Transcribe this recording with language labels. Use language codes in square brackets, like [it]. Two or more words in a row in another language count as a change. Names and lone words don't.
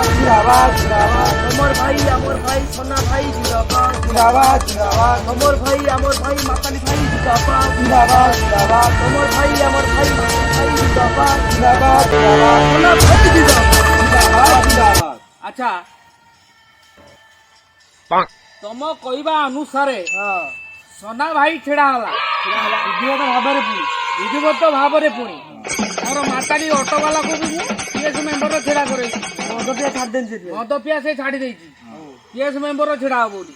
[bn] জিন্দাবাদ জিন্দাবাদ তোমার ভাই আমার ভাই সোনা ভাই জিন্দাবাদ জিন্দাবাদ জিন্দাবাদ তোমার ভাই আমার ভাই মাতালি ভাই জিন্দাবাদ জিন্দাবাদ জিন্দাবাদ তোমার ভাই আমার ভাই মাতালি ভাই জিন্দাবাদ জিন্দাবাদ জিন্দাবাদ সোনা ভাই জিন্দাবাদ জিন্দাবাদ জিন্দাবাদ। [or] আচ্ছা ତମ କହିବା ଅନୁସାରେ ହଁ ସନା ଭାଇ ଛିଡା ହେଲା ବିଧିଗତ ଭାବରେ ପୁଣି ବିଧିବଦ୍ଧ ଭାବରେ ପୁଣି ମୋର ମାତାଲି ଅଟୋବାଲାକୁ ବି ମୁଁ [en] PS member [or] ଛିଡା କରେଇଛି ମଦ ପିଆ ଛାଡ଼ିଦେନି ସେଠି ମଦ ପିଆ ସେ ଛାଡି ଦେଇଛି [en] PS member [or] ଛିଡା ହବ ବୋଲି